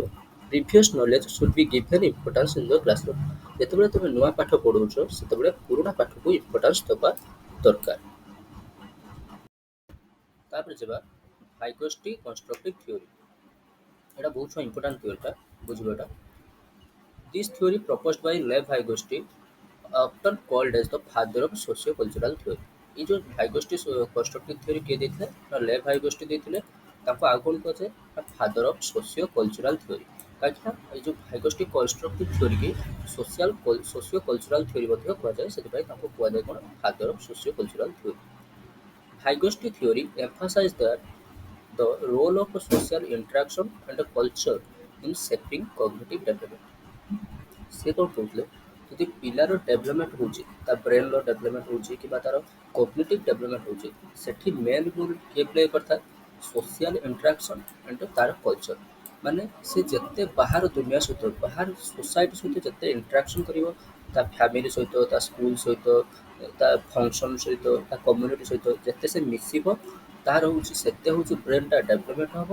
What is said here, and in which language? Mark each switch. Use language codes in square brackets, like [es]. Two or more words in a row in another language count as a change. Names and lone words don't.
[en] previous knowledge should be given importance in the classroom. [or] ଯେତେବେଳେ ତୁମେ ନୂଆ ପାଠ ପଢ଼ୁଛ ସେତେବେଳେ ପୁରୁଣା ପାଠକୁ ଇମ୍ପୋର୍ଟାନ୍ସ ଦେବା ଦରକାର। ତାପରେ ଯିବା ଭାଇଗୋଷ୍ଠୀ [en] constructive theory. [or] এটা ବହୁତ ଇମ୍ପୋର୍ଟାଣ୍ଟ ଥିଓରିଟା ବୁଝିବାଟା। [en] This theory proposed by Lev Vygotsky, often called as the father of socio-cultural theory। [hi] ये जो [or] ଭାଇଗୋଷ୍ଠୀ [en] constructive theory [or] କିଏ ଦେଇଥିଲେ ନା ଲେଭ୍ ଭାଇଗୋଷ୍ଠୀ ଦେଇଥିଲେ। ତାଙ୍କୁ ଆଉ କ'ଣ କୁହାଯାଏ ନା [en] father of socio cultural theory. [or] କାହିଁକିନା ଏଇ ଯେଉଁ ଭାଇଗୋଷ୍ଠୀ କନଷ୍ଟ୍ରକ୍ଟିଭ୍ ଥିଓରିକି [en] socio cultural theory [or] ମଧ୍ୟ କୁହାଯାଏ, ସେଥିପାଇଁ ତାଙ୍କୁ କୁହାଯାଏ କ'ଣ [en] father of socio cultural theory. Vygotsky theory emphasized that the role of social interaction and culture in shaping cognitive development। [or] ସେ କ'ଣ କହୁଥିଲେ ଯଦି ପିଲାର ଡେଭଲପମେଣ୍ଟ ହେଉଛି ତା ବ୍ରେନ୍ର ଡେଭଲପମେଣ୍ଟ ହେଉଛି କିମ୍ବା ତାର [en] cognitive development [or] ହେଉଛି ସେଠି [en] main role [or] କିଏ ପ୍ଲେ କରିଥାଏ [en] social interaction and [or] ତାର କଲଚର୍। ମାନେ ସେ ଯେତେ ବାହାର ଦୁନିଆ ସହିତ ବାହାର ସୋସାଇଟି ସହିତ ଯେତେ ଇଣ୍ଟରାକ୍ସନ୍ କରିବ ତା ଫ୍ୟାମିଲି ସହିତ ତା ସ୍କୁଲ ସହିତ ତା ଫଙ୍କସନ୍ ସହିତ ତା କମ୍ୟୁନିଟି ସହିତ ଯେତେ ସେ ମିଶିବ ତାର ହେଉଛି ସେତେ ହେଉଛି ବ୍ରେନ୍ଟା ଡେଭଲପମେଣ୍ଟ ହେବ।